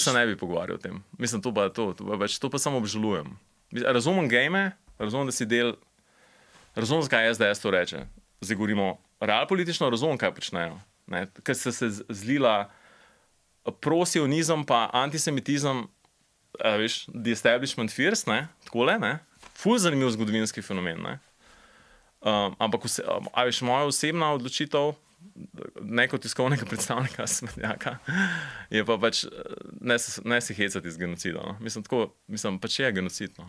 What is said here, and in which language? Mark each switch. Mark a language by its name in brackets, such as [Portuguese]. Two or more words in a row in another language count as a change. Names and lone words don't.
[Slovenian] To se ne bi pogovarjal o tem. Mislim, to pa samo obžalujem. Razumem game, razumem, da si del, razumem, zakaj SDS to reče. Zdaj govorimo realpolitično, razumem, kaj počnejo. Ne? Ker se zlila prosionizem pa antisemitizem, a veš, [English] the establishment fears, [Slovenian] ne? Takole, ne? Ful zanimiv zgodovinski fenomen, ne? Ampak, a veš, moja osebna odločitev, ne kot tiskovnega predstavnika Smedljaka, je pa pač ne se hecati z genocidom. No? Mislim, pač je genocid, no.